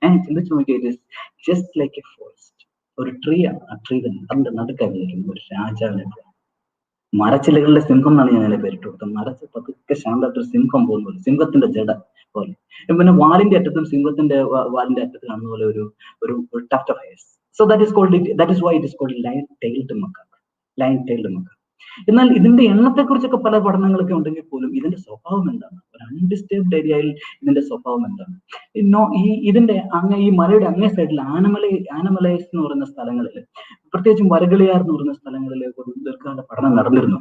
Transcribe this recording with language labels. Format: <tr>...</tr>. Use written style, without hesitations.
<en>It is just like a forest.</en> <ml>ഒരു tree ആണ്. ആ ട്രീ തന്നെ അതിന്റെ നടുക്കായിരിക്കും ഒരു രാജാവിനെ പോലെ. മരച്ചിലകളിലെ സിംഹം എന്നാണ് ഞാൻ അതിനെ പേരിട്ട് കൊടുത്തത്. മരച്ച് പതുക്കെ ശാന്തമായിട്ടൊരു സിംഹം പോകുന്നത്, സിംഹത്തിന്റെ ജട പോലെ. പിന്നെ വാലിന്റെ അറ്റത്തും സിംഹത്തിന്റെ വാലിന്റെ അറ്റത്ത് കാണുന്ന പോലെ ഒരു</ml> <en>Tuft of hairs. So that is why it is called lion-tailed macaque.</en> <ml>എന്നാൽ ഇതിന്റെ എണ്ണത്തെക്കുറിച്ചൊക്കെ പല പഠനങ്ങളൊക്കെ ഉണ്ടെങ്കിൽ പോലും ഇതിന്റെ സ്വഭാവം എന്താണ്, ഒരു അൺഡിസ്റ്റർബ്ഡ് ഏരിയയിൽ ഇതിന്റെ സ്വഭാവം എന്താണ്? ഇതിന്റെ ഈ മലയുടെ അങ്ങേ സൈഡിൽ ആനമലൈസ് എന്ന് പറയുന്ന സ്ഥലങ്ങളിൽ, പ്രത്യേകിച്ചും വരകളിയാർ എന്ന് പറയുന്ന സ്ഥലങ്ങളിൽ ദീർഘകാല പഠനം നടന്നിരുന്നു.</ml>